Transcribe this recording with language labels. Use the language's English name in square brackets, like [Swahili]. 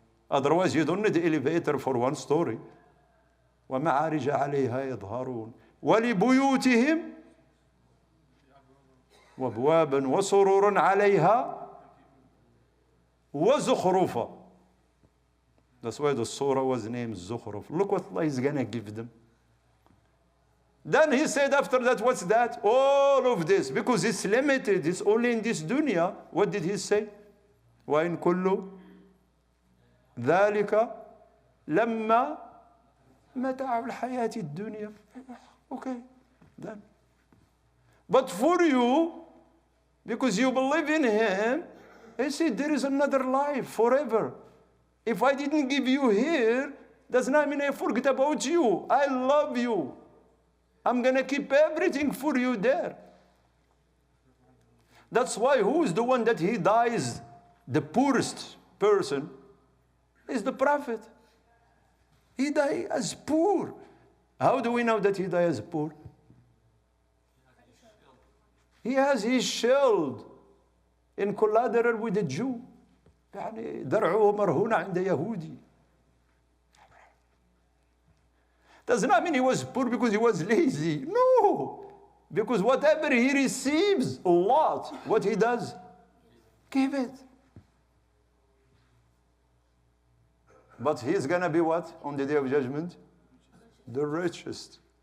[English] Otherwise, you don't need the elevator for one story. [Arabic] ومعارج عليها يظهرون ولبيوتهم وابوابا وسرور عليها وزخرفا. [English] That's why the surah was named Zukhruf. Look what Allah is going to give them. Then he said after that, what's that? All of this, because it's limited, it's only in this dunya. What did he say? [Arabic] وَإِن كُلُّ ذَلِكَ لَمَّا مَتَاعُ الْحَيَاةِ الدُّنْيَا. [English] Okay, then. But for you, because you believe in Him, He said there is another life forever. If I didn't give you here, does not mean I forget about you. I love you. I'm going to keep everything for you there. That's why who is the one that he dies, the poorest person, is the Prophet. He died as poor. How do we know that he died as poor? He has his shield in collateral with a Jew. [Arabic] يعني درعه مرهون عند يهودي. [English] Does not mean he was poor because he was lazy. No. Because whatever he receives, a lot, what he does, give it. But he's going to be what? On the day of judgment? The richest.